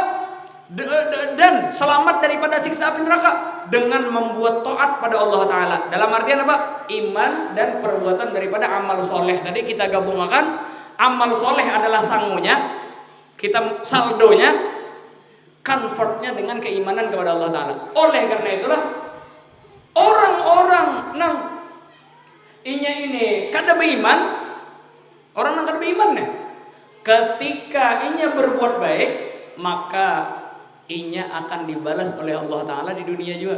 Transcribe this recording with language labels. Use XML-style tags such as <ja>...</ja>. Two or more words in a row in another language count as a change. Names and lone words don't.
<id>Dan selamat daripada siksa api neraka dengan membuat taat pada Allah taala. Dalam artian apa? Iman dan perbuatan daripada amal soleh. Tadi kita gabungkan. Amal soleh adalah sangunya, kita saldonya, convertnya dengan keimanan kepada Allah Ta'ala.</id> <bjn>Oleh karena itulah orang-orang nang inya ini kada beriman, orang nang kada beriman nih, ketika inya berbuat baik, maka inya akan dibalas oleh Allah Ta'ala di dunia juga.</bjn>